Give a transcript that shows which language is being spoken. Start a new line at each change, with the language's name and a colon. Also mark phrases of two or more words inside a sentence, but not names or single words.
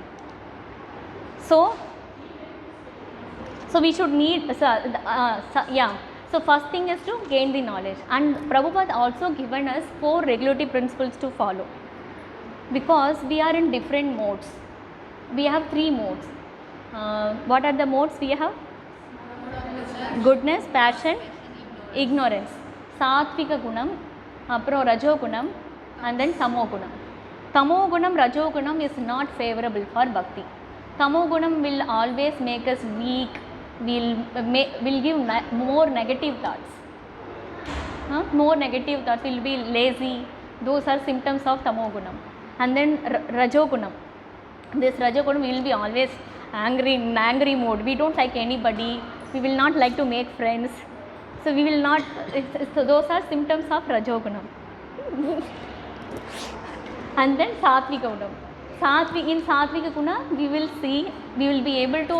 English: So we should need So first thing is to gain the knowledge, and Prabhupada also given us 4 regulative principles to follow, because we are in different modes. We have 3 modes. What are the modes we have? Goodness, passion, ignorance.
Sanskrit: Satvika gunam, apro rajo gunam,
English: and then
Sanskrit: tamo gunam. Tamo gunam, rajo gunam
English: is not favorable for bhakti.
Sanskrit: Tamo gunam
English: will always make us weak, will give more negative thoughts. More negative thoughts, will be lazy. Those are symptoms of
Sanskrit: tamo gunam.
English: And then
Sanskrit: rajo gunam.
English: This
Sanskrit: rajo gunam
English: will be always angry, in angry mood. We don't like anybody. We will not like to make friends. So we will not. So those are symptoms of
Sanskrit: rajo gunam.
English: And then
Sanskrit: satvika gunam.
English: In
Sanskrit: satvika guna,
English: we will be able to.